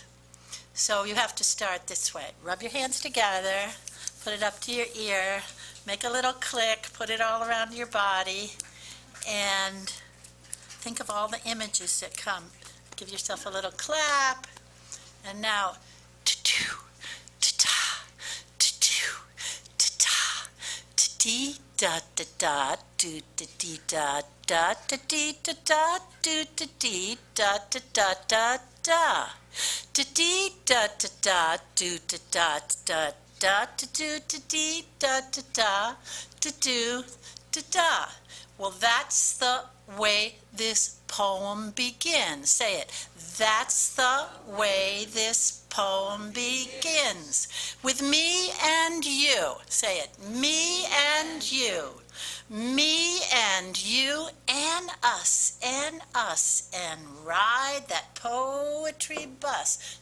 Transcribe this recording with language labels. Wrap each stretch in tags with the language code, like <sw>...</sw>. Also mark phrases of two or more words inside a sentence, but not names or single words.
<en>So you have to start this way. Rub your hands together, put it up to your ear, make a little click, put it all around your body, and think of all the images that come. Give yourself a little clap. And now, ta-doo, ta-ta, ta-doo, ta-ta, ta-dee, da-da-da, do-da-dee, da-da, da-dee, da-da, do-da-dee, da-da-da-da-da. Da-dee, da-da-da, do-da-da, da-da, da-doo-da-dee, da-da-da, da-doo, da-da. Well, that's the way this poem begins. Say it. That's the way this poem begins. With me and you. Say it. Me and you. Me and you and us, and ride that poetry bus.</en>